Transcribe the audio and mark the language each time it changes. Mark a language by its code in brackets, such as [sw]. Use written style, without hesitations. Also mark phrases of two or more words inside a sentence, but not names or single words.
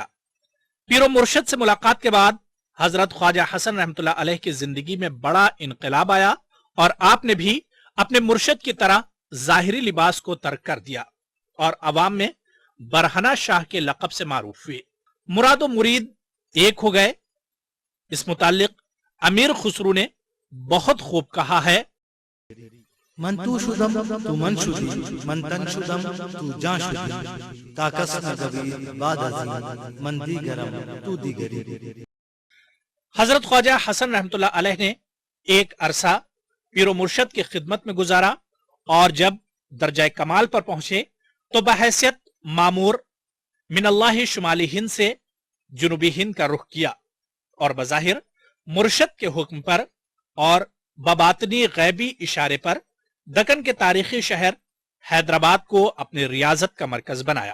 [ur] پیر و مرشد سے ملاقات کے بعد حضرت خواجہ حسن رحمۃ اللہ علیہ کی زندگی میں بڑا انقلاب آیا اور آپ نے بھی اپنے مرشد کی طرح ظاہری لباس کو ترک کر دیا اور عوام میں برہنہ شاہ کے لقب سے معروف ہوئے۔ مراد و مرید ایک ہو گئے۔ اس متعلق امیر خسرو نے بہت خوب کہا ہے، [fa] من تو شدم تو من شدی، من تن شدم تو جان شدی، تاکس نگوی بعد ازی، من دیگرم تو دیگری۔ [ur] حضرت خواجہ حسن رحمۃ اللہ علیہ نے ایک عرصہ پیر و مرشد کی خدمت میں گزارا اور جب درجہ کمال پر پہنچے تو بحیثیت مامور من اللہ شمالی ہند سے جنوبی ہند کا رخ کیا اور بظاہر مرشد کے حکم پر اور بباطنی غیبی اشارے پر دکن کے تاریخی شہر حیدرآباد کو اپنی ریاضت کا مرکز بنایا۔